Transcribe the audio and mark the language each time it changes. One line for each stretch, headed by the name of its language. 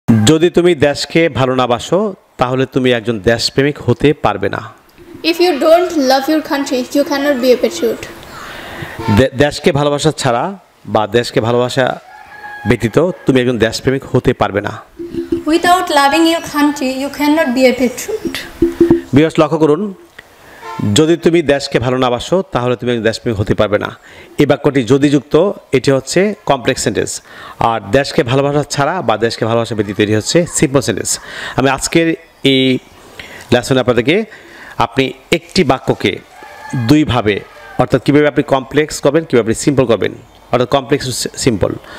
Bangla: যদি তুমি দেশকে ভালো না বাসো তাহলে তুমি একজন দেশপ্রেমিক হতে পারবে না।
English: If you don't love your country, you cannot be a patriot.
Bangla: দেশকে ভালোবাসা ছাড়া বা দেশকে ভালোবাসা ব্যতীত তুমি একজন দেশপ্রেমিক হতে পারবে না।
English: Without loving your country, you cannot be a patriot.
Bangla: Viewers লক্ষ্য করুন, যদি তুমি দেশকে ভালো না বাসো তাহলে তুমি একজন দেশপ্রেমিক হতে পারবে না। এই বাক্যটি যদি যুক্ত, এটি হচ্ছে কমপ্লেক্স সেন্টেন্স। আর দেশকে ভালোবাসা ছাড়া বা দেশকে ভালোবাসা ব্যতীত এটি হচ্ছে সিম্পল সেন্টেন্স। আমি আজকের এই লেসনে আপনাদেরকে আপনি একটি বাক্যকে দুইভাবে, অর্থাৎ কীভাবে আপনি কমপ্লেক্স করবেন, কীভাবে আপনি সিম্পল করবেন, অর্থাৎ কমপ্লেক্স সিম্পল।